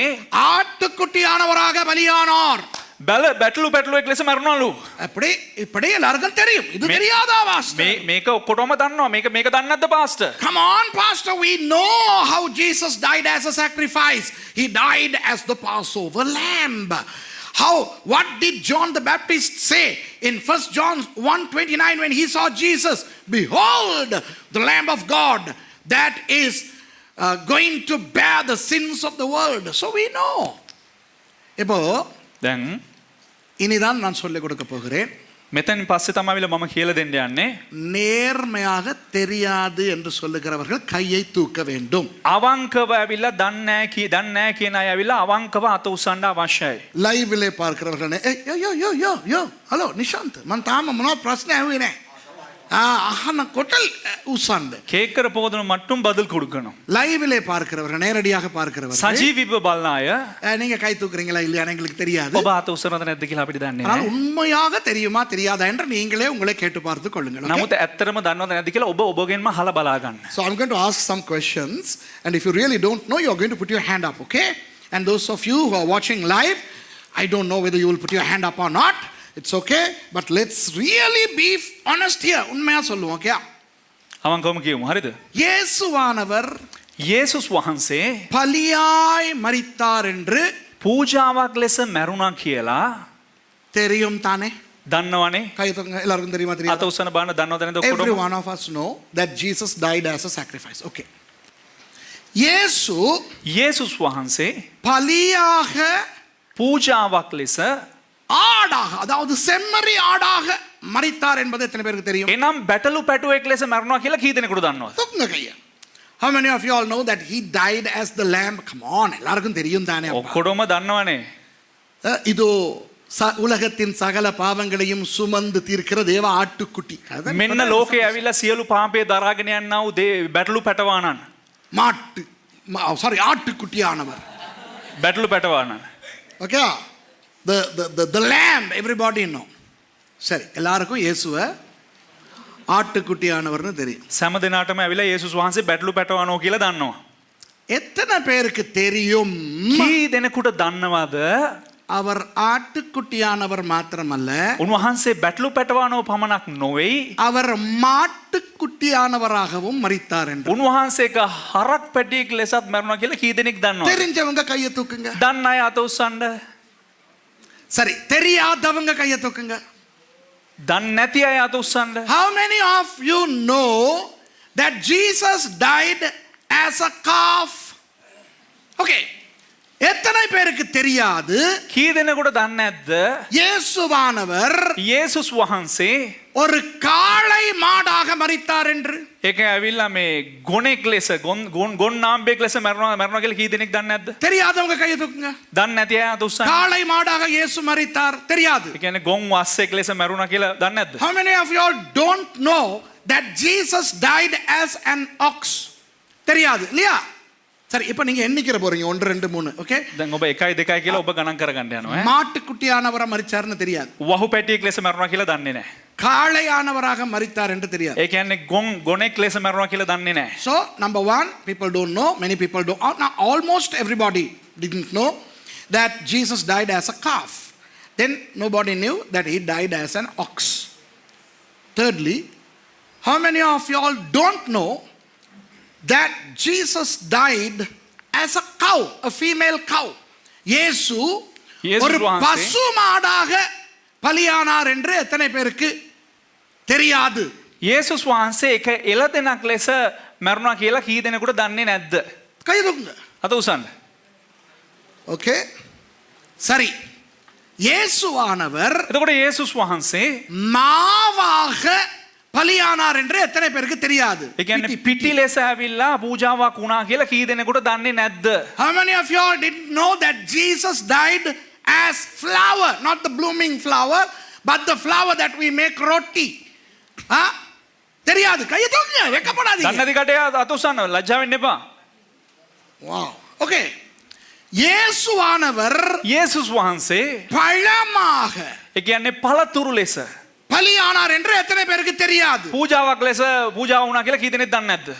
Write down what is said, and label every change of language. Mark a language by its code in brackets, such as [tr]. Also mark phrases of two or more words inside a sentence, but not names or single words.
[ta] ஆட்டுக்குட்டியானவராக பலியானார். [si] බැටළු පැටළුවෙක් ලෙස මැරුණලු. [ta] அப்படி இப்படி எல்லாருக்கும் தெரியும். இது தெரியாதா பாஸ்டர்? [si] මේක ඔක්කොටම දන්නවා. මේක දන්නේ නැද්ද පාස්ටර්? [en] Come on pastor, we know how Jesus died as a sacrifice. He died as the Passover lamb. What did John the Baptist say in 1 John 1:29 when he saw Jesus? Behold the Lamb of God that is going to bear the sins of the world. So we know. [ta] இப்போ [si] දැන් [ta] இனிதான் நான் சொல்லிக் கொடுக்க போகிறேன். [si] මෙතනින් පස්සේ තමයි මම කියලා දෙන්න යන්නේ. [ta] நேர்மையாக தெரியாது என்று சொல்லுகிறவர்கள் கையை தூக்க வேண்டும். [si] අවංකව ඇවිල්ලා දන්නේ නැහැ කියන අය ඇවිල්ලා අවංකව අත උස්සන්න අවශ්‍යයි. [ta] லைவ்ல பார்க்கிறவர்கள் யோ ஹலோ நிஷாந்த் [si] මම තාම මොනවද ප්‍රශ්න ඇහුවේ නැහැ. අහන කොටල් උස්සන්න. කේකර පොදන මට්ටම් බදල් கொடுக்கணும். [ta] லைவ்ல பார்க்கிறவர்கள் நேரடியாக பார்க்கிறவர்கள் [si] සජීවීව බලන අය [ta] நீங்க கை தூக்குறீங்களா இல்லையா எங்களுக்கு தெரியாது. [si] ඔබ අත උස්සනවද නැද්ද කියලා අපිට දන්නේ [ta] ஆனால் [si] නැහැ. [ta] உண்மையாக தெரியுமா தெரியாதா என்று நீங்களே உங்களை கேட்டு பார்த்து கொள்ளுங்கள். [si] නමුත් ඇත්තටම දන්නවද නැද්ද කියලා ඔබගෙන්ම අහලා බලා ගන්න. [en] So I'm going to ask some questions, and if you really don't know, you're going to put your hand up, okay? And those of you who are watching live, I don't know whether you will put your hand up or not. It's okay, but let's really be honest here. [ta] உண்மையா சொல்லுவோம், okay? [si] අවංකවම කියමු. හරිද? [ta] இயேசுவானவர் [si] යේසුස් වහන්සේ [ta] பலியாய் மரித்தார் என்று [si] පූජාවක් ලෙස මැරුණා කියලා [ta] தெரியும் தானே? [si] දන්නවනේ. [ta] கை தூக்குங்க. எல்லாருக்கும் தெரியுமா [si] අත [ta] தெரியாதா? [si] උස්සන බාන දන්නවද නැද්ද [en] Every [si] ඔක්කොටම? [en] one of us know that Jesus died as a sacrifice. [ta] Okay. இயேசு [si] යේසුස් වහන්සේ [ta] பலியாக [si] පූජාවක් ලෙස [ta] ஆடாக, அதாவது செம்மறி ஆடாக மரித்தார் என்பது எத்தனை பேருக்கு தெரியும்? [si] එනම් බැටළු පැටුවෙක් ලෙස මැරුණා කියලා කී දෙනෙකුට දන්නවද? [ta] தூக்குங்க கையை. [en] How many of you all know that he died as the lamb? Come on, [ta] எல்லாருக்கும் தெரியும் தானே? [si] ඔක්කොටම දන්නවනේ. [ta] இதோ உலகத்தின் சகல பாவங்களையும் சுமந்து தீர்க்கிற தேவ ஆட்டுக்குட்டி. [si] මෙන්න ලෝකේ ඇවිල්ලා සියලු පාපය දරාගෙන යන්නා වූ බැටළු පැටවානන්. [ta] ஆட்டுக்குட்டியானவர். [si] බැටළු පැටවානන්. [en] Okay? The lamb, everybody know. [ta] சரி, எல்லாருக்கும் இயேசுவை ஆட்டுக்குட்டியானவர்னு தெரியும். [si] සෑම දිනාටම ඇවිල්ලා යේසුස් වහන්සේ බැටළු පැටවනෝ කියලා දන්නවා. [ta] எத்தனை பேருக்கு தெரியும் [si] කී දෙනෙකුට දන්නවද [ta] அவர் ஆட்டுக்குட்டியானவர் மாத்திரமல்ல [si] උන්වහන්සේ බැටළු පැටවානෝ පමණක් නොවෙයි [ta] அவர் மாட்டுக்குட்டியானவராகவும் மரித்தார் என்று [si] උන්වහන්සේක හරක් පැටියෙක් ලෙසත් මැරුණා කියලා කී දෙනෙක් දන්නවද [ta] தெரிஞ்சவங்க கையை தூக்குங்க [si] දන්න අය අත උස්සන්න [ta] சரி தெரியாதவங்க கையை தூக்குங்க [si] දන්නේ නැති අය අත උස්සන්න [en] how many of you know that Jesus died as a calf okay [ta] எத்தனை பேருக்கு தெரியாது [si] කී දෙනෙකුට දන්නේ නැද්ද [ta] இயேசுவானவர் [si] යේසුස් වහන්සේ [ta] ஒரு காளை மாடாக மரித்தார் என்று [si] ඒක ඇවිල්ලා මේ ගොනෙක් ලෙස ගොන් නාම්බෙක් ලෙස මැරුණා කියලා කී දෙනෙක් දන්නේ නැද්ද [ta] தெரியாதவங்க கையை தூக்குங்க [si] දන්නේ නැති අය අත උස්සන්න [ta] காளை மாடாக இயேசு மரித்தார் தெரியாது [si] ඒ කියන්නේ ගොන් වස්සෙක් ලෙස මැරුණා කියලා දන්නේ නැද්ද [en] how many of you all don't know that Jesus died as an ox [ta] தெரியாது இல்லையா சரி இப்போ நீங்க எண்ணிக்கிற போறீங்க 1 2 3 ஓகே [si] දැන් ඔබ 1 2යි කියලා ඔබ ගණන් කරගන්න යනවා [ta] மாட்டுக்குட்டியானவரா மரிச்சார்னு தெரியாது [si] වහු පැටියෙක් ලෙස මැරුණා කියලා දන්නේ නැහැ [ta] காளையானவராக மரித்தார் என்று தெரியாது [si] ඒ කියන්නේ ගොනෙක් ලෙස මැරුණා කියලා දන්නේ නැහැ [en] so number 1 people don't know many people don't now almost everybody didn't know that Jesus died as a calf then nobody knew that he died as an ox thirdly how many of you all don't know that Jesus died as a cow a female cow [ta] இயேசு ஒரு பசு மாடாக பலியானார் என்று எத்தனை பேருக்கு தெரியாது [si] යේසුස් වහන්සේ එක එළදෙනක් ලෙස මැරුණා කියලා කී දෙනෙකුට දන්නේ නැද්ද [ta] கை தூக்குங்க [si] අත උස්සන්න [ta] ஓகே சரி இயேசுவானவர் [si] එතකොට යේසුස් වහන්සේ [ta] மாவாக பலியானார் என்று எத்தனை பேருக்கு தெரியாது [si] ඒ කියන්නේ පිටි ලෙස ඇවිල්ලා පූජාවක් වුණා කියලා කී දෙනෙකුට දන්නේ නැද්ද [en] how many of you all didn't know that Jesus died as flower not the blooming flower but the flower that we make roti [ta] தெரியாது கையை தூக்குங்க வெக்கப்படாதீங்க [si] දන්නේ නැති කටේ අත උස්සන්න ලැජ්ජා වෙන්න එපා [en] wow okay இயேசுவானவர் [si] යේසුස් වහන්සේ [ta] பழமாக [si] ඒ කියන්නේ පළතුරු ලෙස [ta] பலியானார் என்று எத்தனை பேருக்கு தெரியாது [si] පූජාවක් ලෙස පූජා වුණා කියලා කී දෙනෙක් දන්නේ නැද්ද